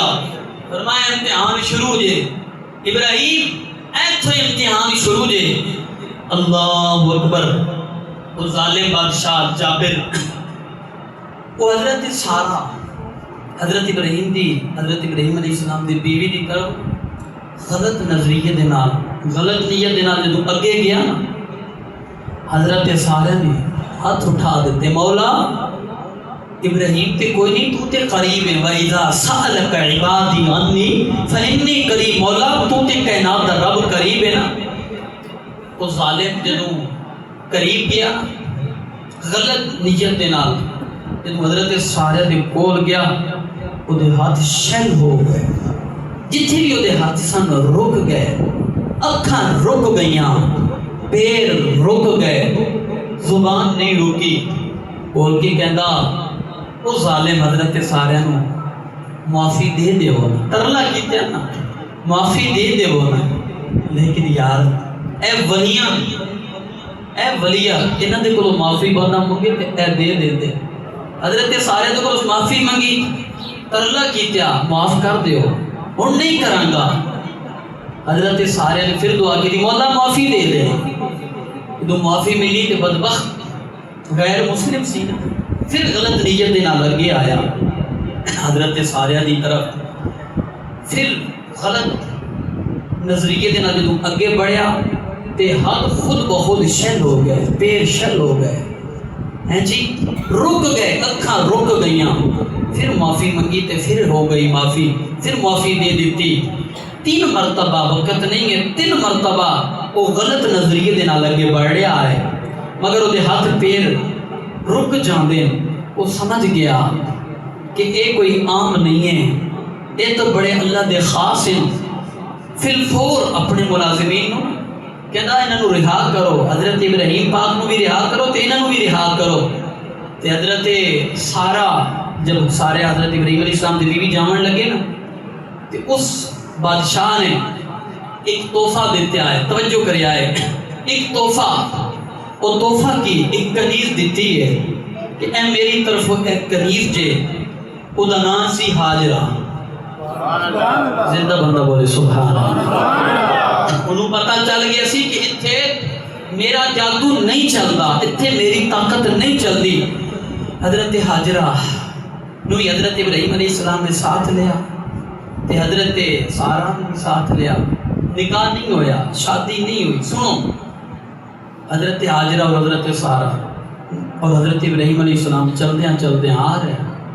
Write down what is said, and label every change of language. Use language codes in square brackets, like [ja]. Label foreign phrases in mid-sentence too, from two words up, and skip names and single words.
[pa] فرمایا امتحان شروع جے، ابراہیم ایتھے امتحان شروع جے۔ [ar] اللہ اکبر۔ [pa] وہ ظالم بادشاہ جابر، وہ حضرت سارہ حضرت ابراہیم دی، حضرت ابراہیم [ar] علیہ السلام [pa] دی بیوی دی طرف غلط نظریے دے نال، غلط نیت دے نال جدوں اگے گیا نا، حضرت سارہ نے ہاتھ اٹھا دیتے، مولا ابراہیم تے کوئی نہیں، تو تے قریب ہے، [ar] وَإِذَا سَأَلَكَ عِبَادِي عَنِّي فَإِنِّي قَرِيبٌ، [pa] مولا تو تے کائنات دا رب قریب ہے نا۔ وہ ظالم جدوں قریب گیا غلط نیت دے نال، جدوں حضرت سارہ دے کول گیا، وہ دے ہاتھ شل ہو گئے، جتھے بھی وہ دے ہاتھ سن رک گئے، اکھاں رک گئیاں، پیر رک گئے، زبان نہیں رکی۔ بول کے کہندا وہ ظالم حضرت سارے نو معافی دے دیو نا، ترلا کیتے نا معافی دے دیو نا، لیکن یار اے ولیاں انہاں دے کولوں معافی بندہ منگے تے اے دے دیندے۔ حضرت سارے دے کولوں معافی منگی، ترلا کیتیا معاف کر دیو، ہن نہیں کراں گا۔ حضرت سارے نے پھر دعا کی، مولا معافی دے دے۔ جدوں معافی ملی تے بدبخت غیر مسلم سی نا، پھر غلط نیت دے نال لگے آیا حضرت ساریہ دی طرف، پھر غلط نظریے دے نال جدوں اگے بڑھیا تے ہاتھ خود بخود شل ہو گئے، پیر شل ہو گئے، ہیں جی رک گئے، اکھاں رک گئیاں۔ پھر معافی منگی تے پھر ہو گئی معافی، پھر معافی دے دیتی۔ 3 مرتبہ، وقت نہیں ہے، 3 مرتبہ وہ غلط نظریے دے نال اگے بڑھ رہا ہے، مگر وہ دے ہاتھ پیر رک جاندے۔ وہ سمجھ گیا کہ اے کوئی عام نہیں ہے، اے تو بڑے اللہ دے خاص ہیں۔ فی الفور اپنے ملازمین نو کہندا انہاں نو رہا کرو، حضرت ابراہیم پاک نو بھی رہا کرو تے انہاں نو بھی رہا کرو۔ تے حضرت سارہ جب سارے حضرت ابراہیم [ar] علیہ السلام [pa] دی بیوی جاون لگے نا، تے اس بادشاہ نے ایک تحفہ دیتے آئے، توجہ کرے آئے، ایک تحفہ، وہ تحفہ کی ایک کنیز دیتی ہے کہ اے میری طرف ایک کنیز جے، او دا نام سی ہاجرہ۔ زندہ بندہ بولے [ar] سبحان اللہ۔ [pa] انہوں پتہ چل گیا سی کہ اتھے میرا جادو نہیں چلدا، اتھے میری طاقت نہیں چلدی۔ حضرت ہاجرہ نو حضرت ابراہیم [ar] علیہ السلام [pa] نے ساتھ لیا تے حضرت سارہ نے ساتھ لیا، نکاح نہیں ہویا، شادی نہیں ہوئی۔ سنو، حضرت ہاجرہ اور حضرت سارہ اور حضرت ابراہیم [ar] علیہ السلام [pa] چلدیاں آ رہے ہیں۔